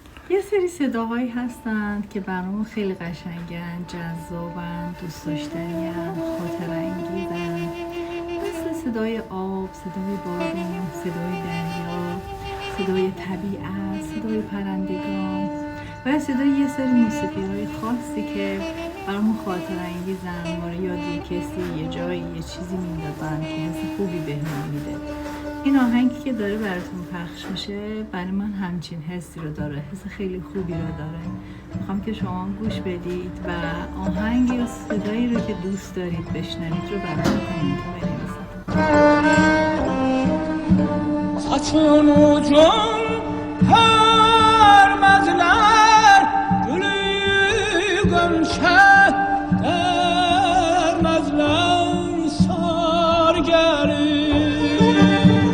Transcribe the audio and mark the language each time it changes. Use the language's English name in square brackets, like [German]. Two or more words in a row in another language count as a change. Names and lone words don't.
[Persian] یه سری صداهایی هستند که برامون خیلی قشنگن، جذابن، دوست داشتنی‌ان، خاطره انگیزن، مثل صدای آب، صدای بارون، صدای دریا، صدای طبیعت، صدای پرندگان و صدای یه سری موسیقی‌های خاصی که برامون خاطره انگیزن، ما رو یاد یه کسی، یه جایی، یه چیزی میندازن که حس خوبی بهمون میده. این آهنگی که داره براتون پخش میشه برای من همچین حسی رو داره، حس خیلی خوبی رو داره. میخوام که شما گوش بدید و آهنگ یا صدایی رو که دوست دارید بشنوید رو براتون کامنت بنویسید. [Azerbaijani] Saçını can vermezler, gülü gömşe dermezler, sar gelir.